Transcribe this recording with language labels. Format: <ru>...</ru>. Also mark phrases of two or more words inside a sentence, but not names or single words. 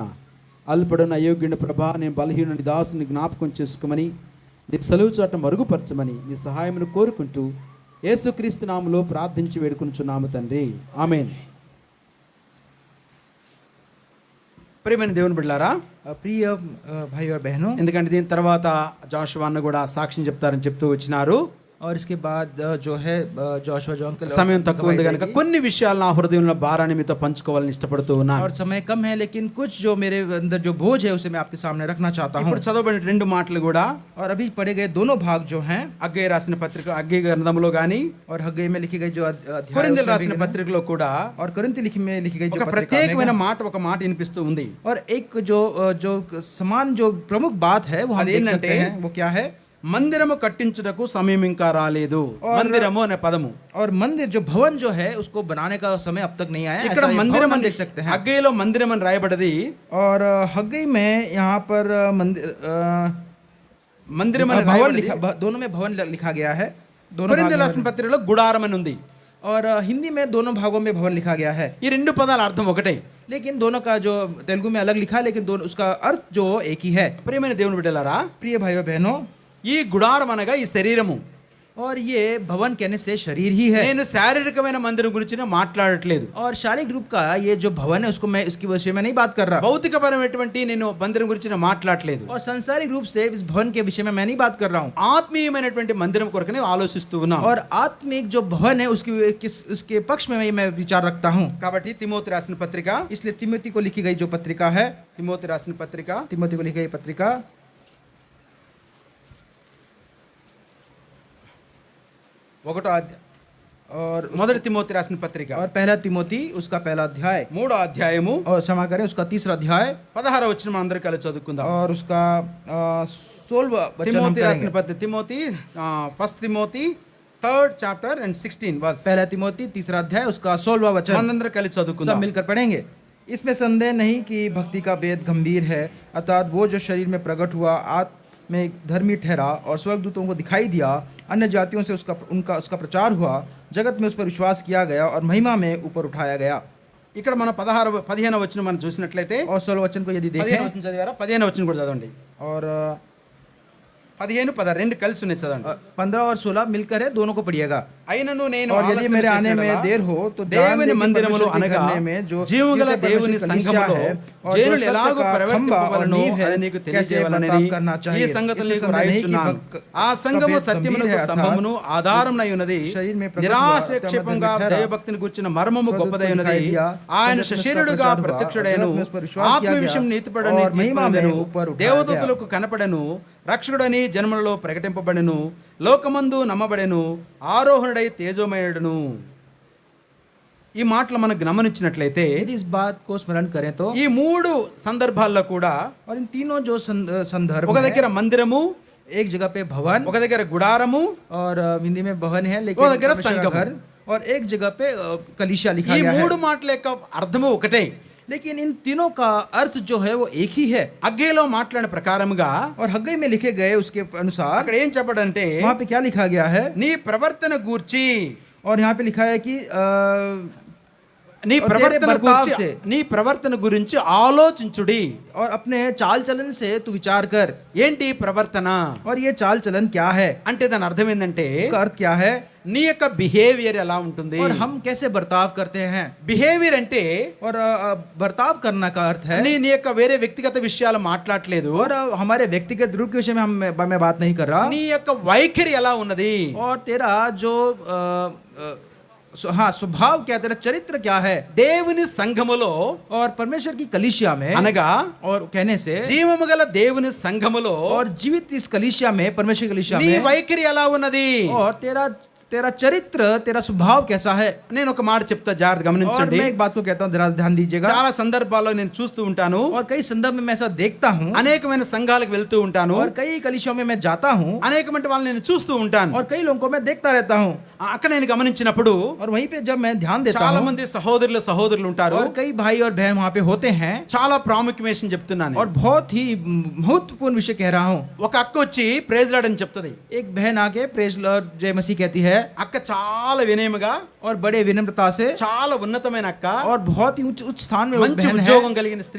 <te>అల్పడున్న అయోగ్యుని ప్రభా, నేను బలహీనుని దాసుని జ్ఞాపకం చేసుకోమని, నీ సెలవు చోట మరుగుపరచమని నీ సహాయమును కోరుకుంటూ యేసుక్రీస్తు నామములో ప్రార్థించి వేడుకొనుచున్నాము తండ్రి, ఆమేన్. ప్రియమైన దేవుని బిడ్డలారా,</te> <hi>प्रिय भाई और बहनों,</hi> <te>ఎందుకంటే దీని తర్వాత జాషువా అన్న కూడా సాక్ష్యం చెప్తారని చెప్తూ వచ్చినారు.</te> <hi>और इसके बाद जो है जोशुआ जॉन के</hi> <te>సమయం తక్కువ ఉంది కనుక కొన్ని విషయాలు నా హృదయంలో భారాన్ని మీతో పంచుకోవాలని ఇష్టపడుతూ ఉన్నాను.</te> <hi>और समय कम है, लेकिन कुछ जो मेरे अंदर जो बोझ है उसे मैं आपके सामने रखना चाहता हूँ.</hi> <te>ఇప్పుడు చదవబడిన 2 మాటలు కూడా,</te> <hi>और अभी पढ़े गए दोनों भाग जो हैं,</hi> <te>హగ్గయి రాసిన పత్రిక, హగ్గయి గ్రంథంలో గాని,</te> <hi>और हग्गई में लिखी गई जो अध्याय,</hi> <te>కొరింథీయులకు రాసిన పత్రికలో కూడా</te> <hi>और कोरिन्थी में लिखी गई</hi> <te>ఒక</te> <hi>जो पत्रिका</hi> <te>ప్రత్యేకమైన మాట, ఒక మాట వినిపిస్తూ ఉంది.</te> <hi>और एक जो समान जो प्रमुख बात है वो हम देख सकते हैं. वो क्या है?</hi> <te>మందిరము కట్టించుటకు సమయం ఇంకా రాలేదు. మందిరము అనే పదము,</te> <hi>और मंदिर जो भवन जो है उसको बनाने का समय अब तक नहीं आया.</hi> <te>ఇక్కడ మందిరం అని</te> <hi>देख सकते हैं.</hi> <te>హగ్గయిలో మందిరం అని రాయబడది.</te> <hi>और हग्गई में यहाँ पर</hi> <te>మందిరం అని</te> <hi>भवन</hi> <te>రాయబడది.</te> <hi>लिखा, दोनों में भवन लिखा गया है. दोनों</hi> <te>కొరింథీయులకు రాసిన పత్రికలో గుడారం అని ఉంది.</te> <hi>और हिंदी में दोनों भागों में भवन लिखा गया है.</hi> <te>ఈ రెండు పదాల అర్థం ఒకటే,</te> <hi>लेकिन दोनों का जो तेलुगु में अलग लिखा है, लेकिन दोनों उसका अर्थ जो एक ही है.</hi> <te>ప్రియమైన దేవుని బిడ్డలారా,</te> <hi>प्रिय भाइयों बहनों,</hi> <te>ఈ గుడారం అనగా ఈ శరీరము.</te> <hi>और ये भवन कहने से शरीर ही है.</hi> <te>నేను శారీరకమైన మందిరం గురించి మాట్లాడట్లేదు.</te> <hi>और शारीरिक रूप का ये जो भवन है उसको मैं इसकी विषय में नहीं बात कर रहा.</hi> <te>భౌతికపరమైనటువంటి నేను మందిరం గురించి మాట్లాడట్లేదు.</te> <hi>और सांसारिक रूप से इस भवन के विषय में मैं नहीं बात कर रहा हूँ.</hi> <te>ఆత్మీయమైనటువంటి మందిరం కొరకనే ఆలోచిస్తూ ఉన్నాం.</te> <hi>और आत्मिक जो भवन है उसके पक्ष में मैं विचार रखता हूँ.</hi> <te>కాబట్టి తిమోతి రాసిన పత్రిక,</te> <hi>इसलिए तिमोथी को लिखी गई जो पत्रिका है,</hi> <te>తిమోతి రాసిన పత్రిక,</te> <hi>तिमोथी को लिखी गई पत्रिका, और</hi> <te>మొదటి తిమోతి రాసిన పత్రిక,</te> <hi>और पहला तिमोथी उसका पहला अध्याय,</hi> <te>3వ అధ్యాయము,</te> <hi>और क्षमा करें उसका 3रा अध्याय,</hi> <te>16వ వచనం అందరం కలిసి చదువుకుందాం.</te> <hi>और उसका 16वां वचन हम</hi> <te>తిమోతి రాసిన</te> <hi>करेंगे.</hi> <te>పత్రిక, తిమోతి,</te> <en>first Timothy 3rd chapter and 16 verse.</en> <hi>पहला तिमोथी 3रा अध्याय उसका 16वां वचन</hi> <te>మనందరం కలిసి</te> <hi>सब</hi> <te>చదువుకుందాం.</te> <hi>मिलकर पढ़ेंगे. इसमें संदेह नहीं कि भक्ति का भेद गंभीर है, अर्थात वो जो शरीर में प्रकट हुआ, आत्म में धर्मी ठहरा और स्वर्गदूतों को दिखाई दिया, अन्य जातियों से उसका प्रचार हुआ, जगत में उस पर विश्वास किया गया और महिमा में ऊपर उठाया गया।</hi> <te>ఇక్కడ మనం 15వ వచనం మనం చూసినట్లయితే</te> <hi>और 16 वचन को यदि</hi> <te>15వ</te> <hi>देखें</hi> <te>వచనం చదివారా? 15వ వచనం కూడా చదవండి.</te> <hi>और</hi> <te>15, 16 రెండు కలిసి ఉన్నాయి చదవండి.</te> <hi>15 और 16 मिलकर है, दोनों को पढ़िएगा।</hi> <te>అయినను నేను</te> <hi>और यदि</hi> <te>ఆలస్యం</te> <hi>मेरे आने</hi> <te>చేసిన</te> <hi>में</hi> <te>యెడల</te> <hi>देर हो तो</hi> <te>దేవుని మందిరములో అనగా జీవముగల దేవుని సంఘములో జనులు ఎలాగో ప్రవర్తింపవలెనో అది నీకు తెలియజేయవలెనని ఈ సంగతులు నీకు వ్రాయుచున్నాను. ఆ సంఘము సత్యమునకు స్తంభమును ఆధారమునై ఉన్నది. నిరాక్షేపంగా దైవభక్తిని గూర్చిన మర్మము గొప్పదై ఉన్నది. ఆయన శరీరుడుగా ప్రత్యక్షుడైను, ఆత్మ విషయం నీతిపడని తీర్పునొందెను, దేవదూతలకు కనపడెను, రక్షకుడని జన్మలలో ప్రకటింపబడెను, లోకమందు నమ్మబడెను, ఆరోహణుడై తేజోమయుడును. ఈ మాటలు మనం గమనించినట్లయితే</te> <hi>यदि इस बात को स्मरण करें तो</hi> <te>ఈ మూడు సందర్భాల్లో కూడా</te> <hi>और इन तीनों जो संदर्भ</hi> <te>ఒక దగ్గర మందిరము,</te> <hi>एक जगह पे भवन,</hi> <te>ఒక దగ్గర గుడారము,</te> <hi>और हिंदी में भवन है लेकिन वो దగ్గర परमेश्वर का संगम। घर, और एक जगह पे कलीसिया लिखा</hi> <te>ఈ</te> <hi>गया है।</hi> <te>మూడు మాటల యొక్క అర్థము ఒకటే.</te> <hi>लेकिन इन तीनों का अर्थ जो है वो एक ही है।</hi> <te>అగ్గేలో మాట్లాడిన ప్రకారముగా</te> <hi>और हग्गई में लिखे गए उसके अनुसार</hi> <te>అక్కడ ఏం చెప్పడంటే</te> <hi>वहाँ पे क्या लिखा गया है,</hi> <te>నీ ప్రవర్తన గూర్చి,</te> <hi>और यहाँ पे लिखा है कि</hi> <te>నీ</te> <hi>और</hi> <te>ప్రవర్తన</te> <hi>तेरे बर्ताव</hi> <te>గురించి,</te> <hi>से,</hi> <te>నీ ప్రవర్తన గురించి ఆలోచించుడి.</te> <hi>और अपने चाल चलन से तू विचार कर।</hi> <te>ఏంటి ప్రవర్తన</te> <hi>और ये चाल चलन क्या है,</hi> <te>అంటే దాని అర్థం ఏంటంటే</te> <hi>उसका अर्थ क्या है,</hi> <te>నీ యొక్క బిహేవియర్ ఎలా ఉంటుంది.</te> <hi>और हम कैसे बर्ताव करते हैं।</hi> <te>బిహేవియర్ అంటే</te> <hi>और बर्ताव करना का अर्थ है,</hi> <te>నీ యొక్క వేరే వ్యక్తిగత విషయాలు మాట్లాడలేదు.</te> <hi>और हमारे व्यक्तिगत रूप के विषय में मैं बात नहीं कर रहा।</hi> <te>నీ యొక్క వైఖరి ఎలా ఉన్నది,</te> <hi>और तेरा जो हाँ स्वभाव क्या, तेरा चरित्र क्या है।</hi> <te>దేవుని సంఘములో</te> <hi>और परमेश्वर की कलीसिया में,</hi> <te>అనగా</te> <hi>और कहने से,</hi> <te>జీవము గల దేవుని సంఘములో</te> <hi>और जीवित इस कलीसिया में, परमेश्वर की कलीसिया</hi> <te>నీ</te> <hi>में,</hi> <te>వైఖరి ఎలా ఉన్నది,</te> <hi>और तेरा चरित्र, तेरा स्वभाव कैसा है।</hi> <te>నేను ఒక మాట చెప్తా, జాగ్రత్త</te> <hi>और</hi> <te>గమనించండి.</te> <hi>मैं एक बात को कहता हूँ, जरा ध्यान दीजिएगा।</hi> <te>చాలా సందర్భాల్లో నేను చూస్తూ ఉంటాను,</te> <hi>और कई संदर्भ में मैं ऐसा देखता हूँ,</hi> <te>అనేకమైన సంఘాలకు వెళ్తూ ఉంటాను,</te> <hi>और कई कलीसियों में मैं जाता हूँ,</hi> <te>అనేకమైన వాళ్ళని నేను చూస్తూ ఉంటాను.</te> <hi>और कई लोगों को मैं देखता रहता हूँ।</hi> <te>అక్కడ నేను గమనించినప్పుడు</te> <hi>और वहीं पे जब मैं ध्यान देता</hi> <te>చాలా</te> <hi>हूँ,</hi> <te>మంది సహోదరులు ఉంటారు.</te> <hi>और कई भाई और बहन वहाँ पे होते हैं,</hi> <te>చాలా ప్రాముఖ్యమైన విషయం చెప్తున్నాను.</te> <hi>और बहुत ही महत्वपूर्ण विषय कह रहा हूँ।</hi> <te>ఒక అక్క వచ్చి</te> <en>praise Lord</en> <te>అని చెప్తుంది.</te> <hi>एक बहन आके</hi> <en>praise Lord</en> <hi>जय मसीह कहती है,</hi> <te>అక్క చాలా వినయముగా,</te> <hi>और बड़े विनम्रता से,</hi> <te>చాలా ఉన్నతమైన అక్క,</te> <hi>और बहुत ही उच्च स्थान में वो</hi> <te>మంచి</te> <hi>बहन</hi> <te>ఉద్యోగం</te> <hi>है,</hi> <te>కలిగిన స్త్రీ,</te>